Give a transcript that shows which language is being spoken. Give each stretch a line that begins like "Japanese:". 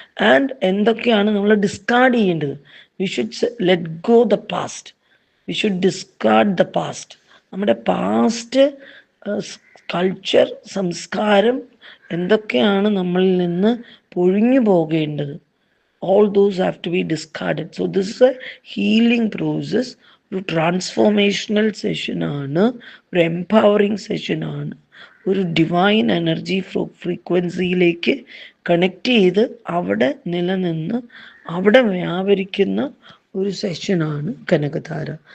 Malayalam: And എന്തൊക്കെയാണ് നമ്മൾ discard ചെയ്യേണ്ടത്.
English: We should let go the past, we should discard the past.
Malayalam: നമ്മുടെ past culture, സംസ്കാരം എന്തൊക്കെയാണ് നമ്മളിൽ നിന്ന് പൊഴിഞ്ഞു പോകേണ്ടത്,
English: all those have to be discarded. So this is a healing process.
Malayalam: ഒരു ട്രാൻസ്ഫോർമേഷണൽ സെഷനാണ്, ഒരു എംപവറിങ് സെഷനാണ്, ഒരു ഡിവൈൻ എനർജി ഫ്രീക്വൻസിയിലേക്ക് കണക്ട് ചെയ്ത് അവിടെ നിലനിന്ന് അവിടെ വ്യാപരിക്കുന്ന ഒരു സെഷനാണ് കനകധാര.